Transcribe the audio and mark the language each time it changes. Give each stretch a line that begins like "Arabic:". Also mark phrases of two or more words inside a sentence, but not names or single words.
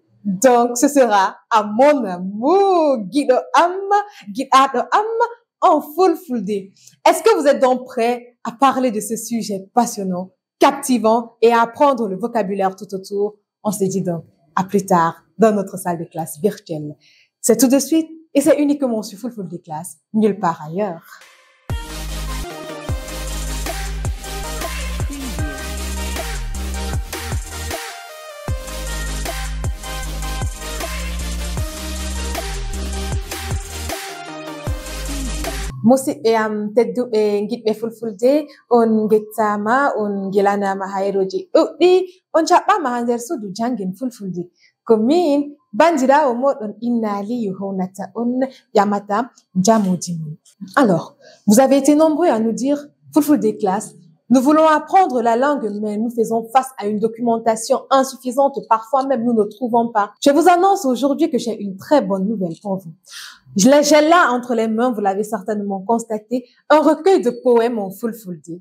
French: Donc, ce sera à mon amour, Guido Am, en Fulfulde. Est-ce que vous êtes donc prêts à parler de ce sujet passionnant, captivant et à apprendre le vocabulaire tout autour? On se dit donc à plus tard dans notre salle de classe virtuelle. C'est tout de suite et c'est uniquement sur Full des classes, nulle part ailleurs.
Fula: Musidɓe am tedduɓe giɗɓe Fulfulde, on gettama, on gelanama hayroji ɗuɗɗi, on jaɓɓama ha nder suudu jangin Fulfulde. Ko min bandirawo moɗon Inna Aliyu hownata on ƴamata jamuji mum.
French: Alors, vous avez été nombreux à nous dire Fulfulde classe. Nous voulons apprendre la langue, mais nous faisons face à une documentation insuffisante. Parfois même, nous ne trouvons pas. Je vous annonce aujourd'hui que j'ai une très bonne nouvelle pour vous. J'ai là entre les mains, vous l'avez certainement constaté, un recueil de poèmes en Fulfulde.